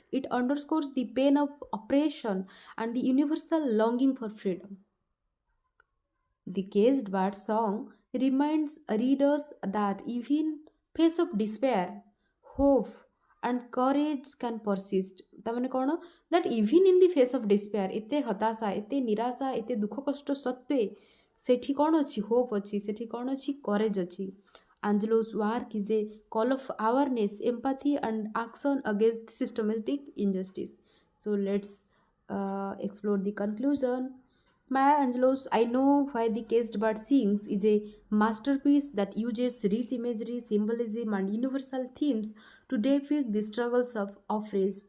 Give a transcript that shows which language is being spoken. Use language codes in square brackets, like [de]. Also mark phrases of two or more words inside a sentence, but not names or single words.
[en] It underscores the pain of oppression and the universal longing for freedom. The caged bird song reminds readers that even face of despair, hope, and courage can persist. [or] ତାମାନେ କଣ [en] that even in the face of despair [or] ଏତେ ହତାଶା ଏତେ ନିରାଶା ଏତେ ଦୁଖ କଷ୍ଟ ସତ୍ତ୍ୱେ ସେଠି କଣ ଅଛି ହୋପ ଅଛି ସେଠି କଣ ଅଛି courage अछि. [en] Angelo's work is a call of awareness, empathy, and action against systematic injustice. So let's explore the conclusion. Maya Angelou's I Know Why the Caged Bird Sings is a masterpiece that uses rich imagery, symbolism, and universal themes to depict the struggles of oppressed.